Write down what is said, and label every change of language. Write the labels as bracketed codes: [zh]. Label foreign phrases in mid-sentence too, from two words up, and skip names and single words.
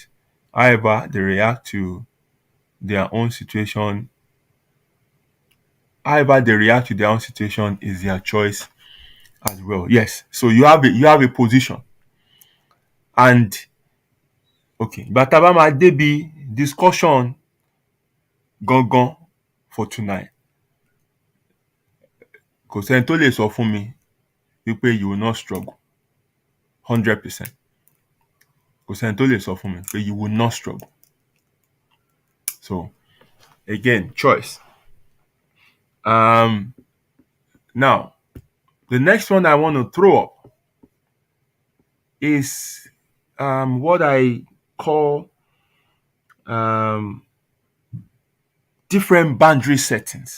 [en] However, they react to their own situation. However, they react to their own situation is their choice as well. Yes. So you have a position. And okay, but [yo] tá bá máa débi [en] discussion gangan for tonight. [yo] Kò sẹ́ni tó lè sọ fún mi wípé [en] you will not struggle 100%. [yo] Kò sẹ́ni tó lè sọ fún mi pé [en] you will not struggle. So again, choice. Now, the next one I want to throw up is what I call different boundary settings.